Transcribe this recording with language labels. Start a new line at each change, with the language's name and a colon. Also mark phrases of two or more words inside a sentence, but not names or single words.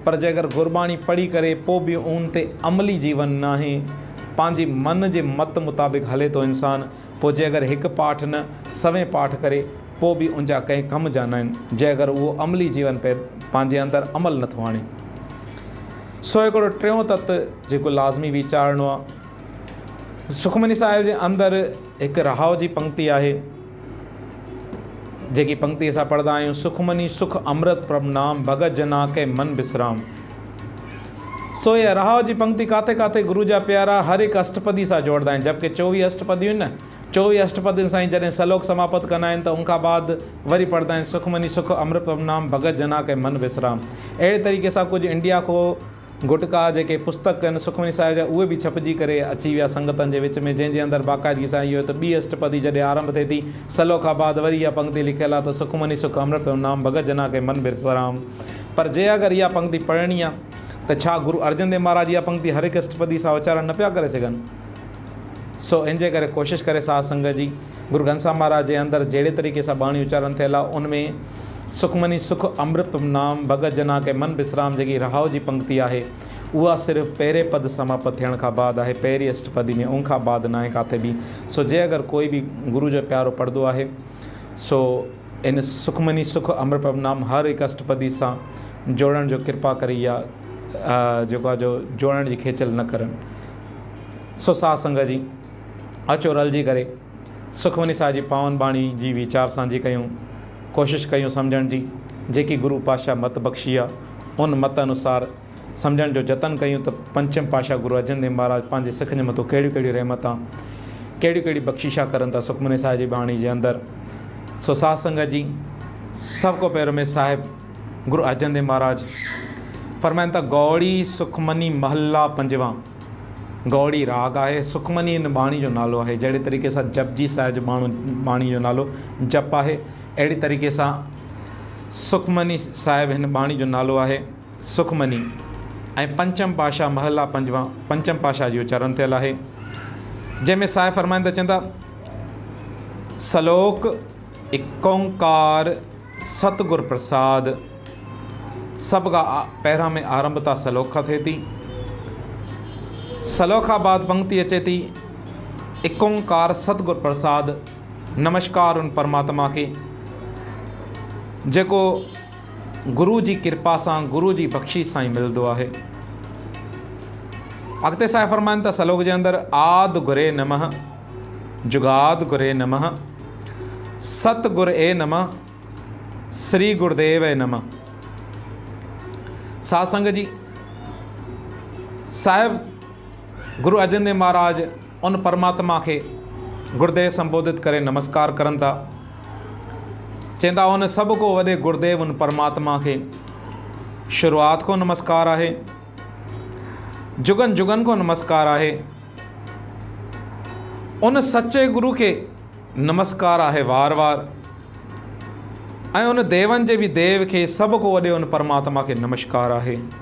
Sindhi: पर जे अगरि गुरबाणी पढ़ी करे पोइ बि उन ते अमली जीवन न आहे, पंहिंजी मन जे मत मुताबिक़ हले थो इंसानु, पोइ जे अगरि हिकु पाठ न सवें पाठ करे पोइ बि उनजा कंहिं कम जा न आहिनि, जे अगरि उहो अमली जीवन पंहिंजे अंदरि अमल नथो आणे। सो हिकिड़ो टियों तत्व जेको लाज़मी वीचारणो आहे, सुखमनी साहिब जे अंदरि हिकु रहाव जी पंक्ति आहे, जेकी पंक्ति असां पढ़ंदा आहियूं,
Punjabi: ਸੁਖਮਨੀ ਸੁਖ ਅੰਮ੍ਰਿਤ ਪ੍ਰਭ ਨਾਮੁ ਭਗਤ ਜਨਾ ਕੈ ਮਨਿ ਬਿਸ੍ਰਾਮ।
Sindhi: सो इहा रहाव जी पंक्ति काथे काथे गुरु जा प्यारा हर हिकु अष्टपदी सां जोड़ंदा आहिनि, जबकि 24 अष्टपदियूं आहिनि न, 24 अष्टपदियुनि सां ई जॾहिं सलोक समाप्त कंदा आहिनि त उनखां बाद वरी पढ़ंदा आहिनि
Punjabi: ਸੁਖਮਨੀ ਸੁਖ ਅੰਮ੍ਰਿਤ ਪ੍ਰਭ ਨਾਮੁ ਭਗਤ ਜਨਾ ਕੈ ਮਨਿ ਬਿਸ੍ਰਾਮ।
Sindhi: अहिड़े तरीक़े सां कुझु इंडिया को गुटका जेके पुस्तक आहिनि सुखमनी साहिब जा उहे बि छपिजी करे अची विया संगतनि जे विच में, जंहिंजे अंदरि बाक़ाइदगी सां इहो त ॿी अष्टपदी जॾहिं आरंभ थिए थी सलो खां बाद वरी इहा पंक्ति लिखियलु आहे त
Punjabi: ਸੁਖਮਨੀ ਸੁਖ ਅੰਮ੍ਰਿਤ ਨਾਮੁ ਭਗਤ ਜਨਾ ਕੈ ਮਨਿ ਬਿਸ੍ਰਾਮ।
Sindhi: पर जे अगरि इहा पंक्ति पढ़णी आहे त छा गुरु अर्जन देव महाराज इहा पंक्ति हर हिकु अष्टपदी सां उचारण न पिया करे सघनि? सो इन जे करे कोशिशि करे साध संगत जी गुरु घनश्याम महाराज जे अंदरि जहिड़े तरीक़े सां बाणी उचारण थियल आहे उनमें
Punjabi: ਸੁਖਮਨੀ ਸੁਖ ਅੰਮ੍ਰਿਤ ਨਾਮੁ ਭਗਤ ਜਨਾ ਕੈ ਮਨਿ ਬਿਸ੍ਰਾਮ
Sindhi: जेकी रहाव जी पंक्ति आहे उहा सिर्फ़ु पहिरें पद समाप्त थियण खां बाद आहे, पहिरीं अष्टपदी में, उनखां बाद न आहे काथे बि। सो जे अगरि कोई बि गुरु जो प्यारो पढ़ंदो आहे सो इन
Punjabi: ਸੁਖਮਨੀ ਸੁਖ ਅੰਮ੍ਰਿਤ ਨਾਮੁ
Sindhi: हर हिकु अष्टपदी सां जोड़ण जो कृपा करे या जेको आहे जो जोड़ण जी खेचल न करनि। सो साध संगत जी अचो रलिजी करे सुखमनी साहिब जी पावन बाणी जी वीचार सांझी कयूं, कोशिशि कयूं सम्झण जी, जेकी गुरु पातशाह मत बख़्शी आहे उन मत अनुसार सम्झण जो जतन कयूं त पंचम पातशाह गुरु अर्जन देव महाराज पंहिंजे सिखनि जे मथां कहिड़ियूं कहिड़ियूं रहमतां कहिड़ियूं कहिड़ियूं बख़्शिशा करनि था सुखमनी साहिब जी बाणी जे अंदरि। सो साध संगत जी सभ खां पहिरियों में साहिब गुरु अर्जन देव महाराज फरमाइनि था
Punjabi: ਗਉੜੀ ਸੁਖਮਨੀ ਮਹਲਾ ਪੰਜਵਾਂ।
Sindhi: गौड़ी राग आहे, सुखमनी इन बाणी जो नालो आहे, जहिड़े तरीक़े सां जपजी साहिब जो बाणी जो नालो जप आहे, अहिड़ी तरीक़े सां सुखमनी साहिब हिन बाणी जो नालो आहे सुखमनी। ऐं पंचम पातशाह
Punjabi: ਮਹਲਾ ਪੰਜਵਾਂ
Sindhi: पंचम पातशाह जी उचारण थियल आहे, जंहिंमें साहिब फरमाइनि त चवंदा सलोक
Punjabi: ਇਕ ਓਅੰਕਾਰ ਸਤਿਗੁਰ ਪ੍ਰਸਾਦਿ।
Sindhi: सभ खां पहिरां में आरंभता सलोक खां थिए थी, सलोक खां बाद पंक्ति अचे थी
Punjabi: ਇਕ ਓਅੰਕਾਰ ਸਤਿਗੁਰ ਪ੍ਰਸਾਦਿ।
Sindhi: नमस्कार उन परमात्मा खे जेको गुरु जी कृपा सां गुरु जी बख़्शिश सां ई मिलंदो आहे। अॻिते साहिब फरमाइनि था सलोक जे अंदरि
Punjabi: ਆਦਿ ਗੁਰਏ ਨਮਹ ਜੁਗਾਦਿ ਗੁਰਏ ਨਮਹ ਸਤਿਗੁਰ ਏ ਨਮਹ ਸ੍ਰੀ ਗੁਰਦੇਵ ਏ ਨਮਹ।
Sindhi: साध संगत जी साहिब गुरु अर्जन देव महाराज उन परमात्मा खे गुरुदेव संबोधित करे नमस्कार करनि था, चवंदा उन सभ को वॾे गुरुदेव उन परमात्मा खे शुरूआत को नमस्कार आहे, जुगन जुगन को नमस्कार आहे, उन सच्चे गुरु खे नमस्कार आहे वार वार, ऐं उन देवनि जे बि देव खे सभ को वॾे उन परमात्मा खे नमस्कार आहे।